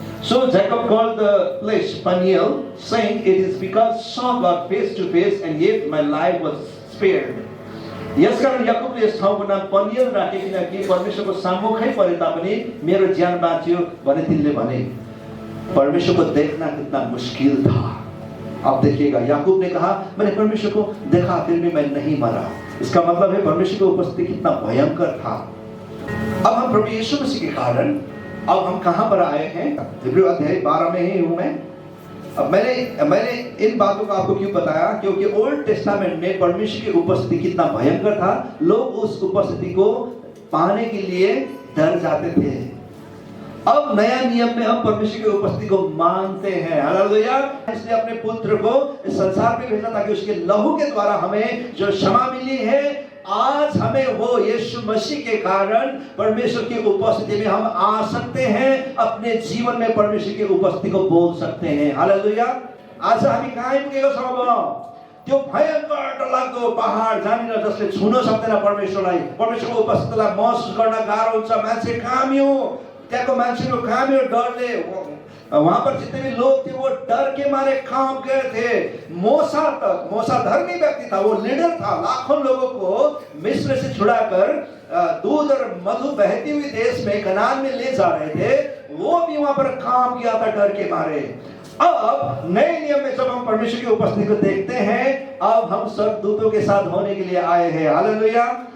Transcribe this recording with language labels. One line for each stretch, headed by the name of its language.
English: So Jacob called the place Peniel, saying, "It is because saw God face to face, and yet my life was spared."
Nepali: यसकारण याकूबले यस ठाउँको नाम Peniel राखे, किनकि परमेश्वरको सम्मुखै परे तापनि मेरो ज्यान बाँच्यो भने तिनले भने।
Hindi: परमेश्वर को देखना कितना मुश्किल था। अब देखिएगा, याकूब ने कहा मैंने परमेश्वर को देखा फिर भी मैं नहीं मरा। इसका मतलब है परमेश्वर की उपस्थिति कितना भयंकर था। अब हम प्रभु यीशु मसीह के कारण अब हम कहां पर आए हैं? इब्रानियों अध्याय 12 में ही हूं मैं। अब मैंने इन बातों को आपको क्यों बताया? क्योंकि ओल्ड टेस्टामेंट में परमेश्वर की उपस्थिति कितना भयंकर था। लोग उस उपस्थिति को पाने के लिए डर जाते थे। अब नया नियम में हम परमेश्वर की उपस्थिति को मानते हैं। हालेलुया। इसने अपने पुत्र को इस संसार में भेजा ताकि उसके लहू के द्वारा हमें जो क्षमा मिली है, आज हमें वो यीशु मसीह के कारण परमेश्वर की उपस्थिति में हम आ सकते हैं। अपने जीवन में परमेश्वर की उपस्थिति को बोल सकते हैं। हालेलुया।
Nepali: आज हामी कहाँ आइपुगेको छौँ? त्यो भयंकर डरलाग्दो पहाड जहाँनिर जसले छुन सक्दैन परमेश्वरलाई, परमेश्वरको उपस्थितिलाई महसुस गर्न गाह्रो हुन्छ। मान्छे काम्यो, त्यहाँको मान्छेको काम्यो डरले।
Hindi: वहां पर जितने भी लोग थे वो डर के मारे काम गए थे। मूसा धर्मी व्यक्ति था, वो लीडर था। लाखों लोगों को मिस्र से छुड़ाकर दूध और मधु बहती हुई देश में कनान में ले जा रहे थे। वो भी वहां पर काम किया था डर के मारे। अब नए नियम में जब हम परमेश्वर की उपस्थिति को देखते हैं, अब हम स्वर्गदूतों के साथ होने के लिए आए हैं। हालेलुया।